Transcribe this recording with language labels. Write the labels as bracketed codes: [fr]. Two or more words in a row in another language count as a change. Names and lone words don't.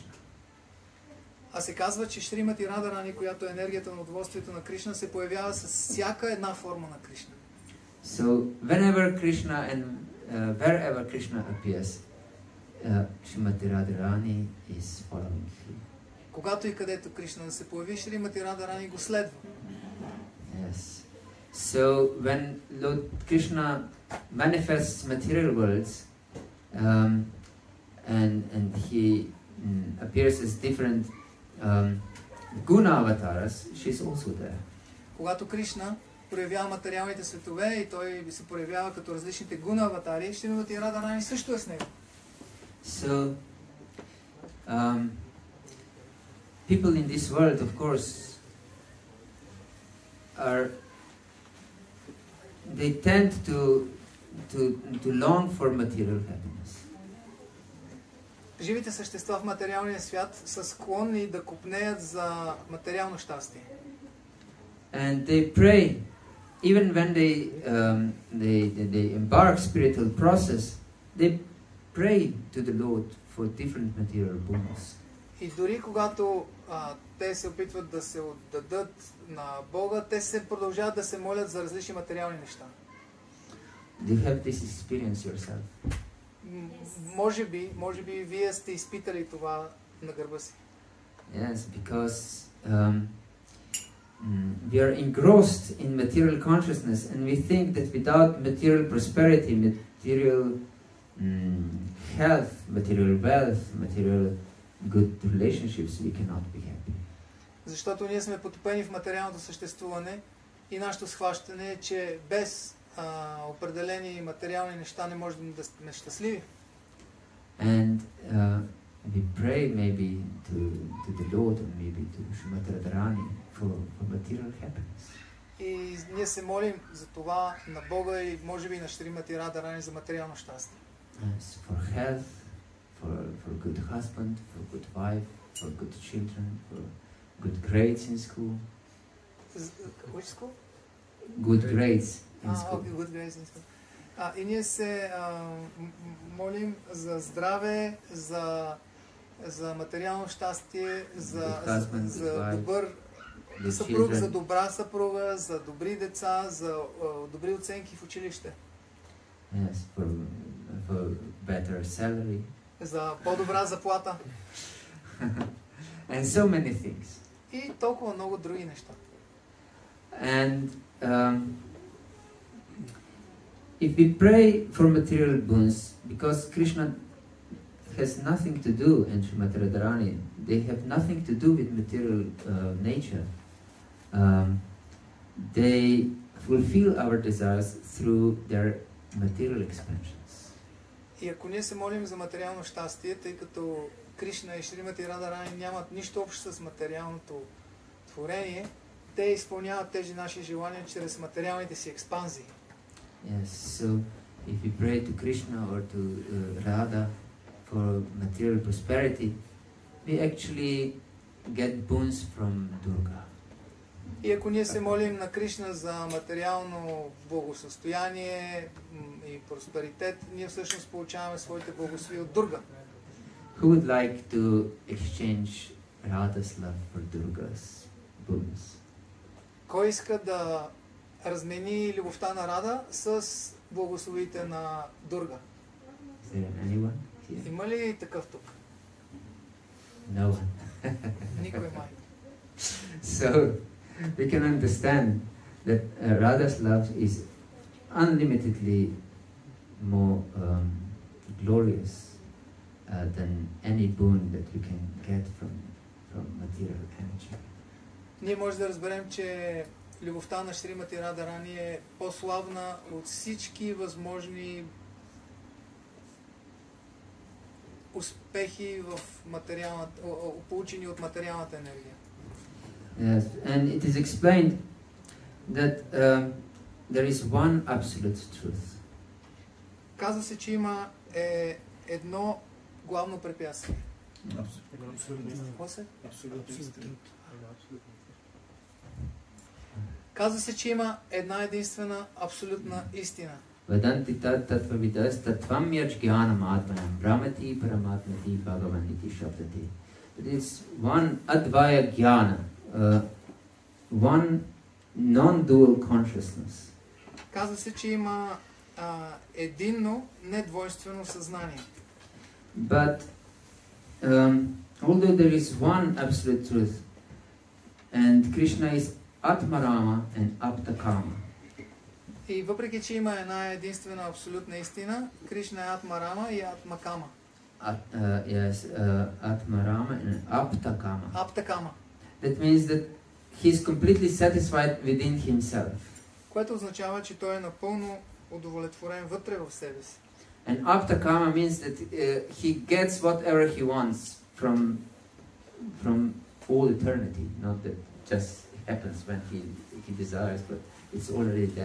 [bg] А се казва, че Шримати Радарани, която е енергията на удоволствието на Кришна, се появява с всяка една форма на Кришна. [en] So whenever Krishna and wherever Krishna appears, Srimati Radharani is following him. [bg] Когато и където Кришна се появи, Шримати Радарани го следва. [en] Yes. So when Lord Krishna manifests material worlds, and he appears as different Guna avatars, she's also there. [bg] Когато Кришна проявява материалните светове и той се проявява като различните гуна аватари, Шримати Радарани също е с него. [en] So, people in this world, of course, they tend to long for material happiness. [bg] Живите същества в материалния свят са склонни да копнеят за материално щастие. [en] And they pray, even when they embark spiritual process, they pray to the Lord for different material boons. [bg] И дори когато те се опитват да се отдадат на Бога, те се продължават да се молят за различни материални неща. [en] Do you have this experience yourself? [bg] Може би вие сте изпитали това на гърба си. [en] Yes, because we are engrossed in material consciousness, and we think that without material prosperity, material health, material wealth, material good relationships, we cannot be happy. [bg] Защото ние сме потопени в материалното съществуване и нашето схващане е, че без определени материални неща не можем да сме щастливи. [en] And we pray maybe to the Lord or maybe to Srimati Radharani for material happiness. [bg] И ние се молим за това на Бога и може би на Шримати Радарани за материално щастие. [en] Yes, for health, for good husband, for good wife, for good children, for good grades in school. Which school? Good grades in school. Okay, good grades in school. [bg] И ние се молим за здраве, за материално щастие, за добър съпруг, за добра съпруга, за добри деца, за добри оценки в училище. [en] Yes, for better salary. [bg] За по-добра заплата. [en] And so many things. [bg] И толкова много други неща. [en] And if we pray for material boons, because Krishna has nothing to do, and Srimati Radharani, they have nothing to do with material nature. They fulfill our desires through their material expansions. [bg] И ако ние се молим за материално щастие, тъй като Кришна и Шримати Радарани нямат нищо общо с материалното творение, те изпълняват тези наши желания чрез материалните си експанзии. [en] Yes, so if we pray to Krishna or to Radha for material prosperity, we actually get boons from Durga. [bg] И ако ние се молим на Кришна за материално благосъстояние и просперитет, ние всъщност получаваме своите благослови от Дурга. [en] Who would like to exchange Radha's love for Durga's boons? [bg] Кой иска да размени любовта на Рада с благословите на Дурга? [en] Is there anyone here? [bg] Има ли такъв тук? [en] No one. [bg] Никой май. [en] So we can understand that Radha's love is unlimitedly more glorious than any boon that we can get from material energy. [bg] Ние може да разберем, че любовта на Шримати Радарани е по-славна от всички възможни успехи в материалната, получени от материалната енергия. [en] Yes, and it is explained that there is one absolute truth. [bg] Казва се, че има едно главно препятствие. Казва се, че има една единствена абсолютна истина. [sa] Vedanti tattvavidas tattvam yajnanam atmanam brahmati paramatmati bhagavaniti shabdati. [en] It is one [sa] advaya jnana, [en] one non-dual consciousness. [bg] Казва се, че има единно, недвойствено съзнание. [en] But although there is one absolute truth, and Krishna is Atmarama and Aptakama. [bg] И въпреки, че има една единствена абсолютна истина, Кришна е Атмарама и Атмакама. [en] Yes, Atmarama and Aptakama. [bg] Аптакама. [en] That means that he is completely satisfied within himself. [bg] Което означава, че той е напълно удовлетворен вътре в себе си. [en] And aptakama means that he gets whatever he wants from all eternity, not that just happens when he desires, but it's already there.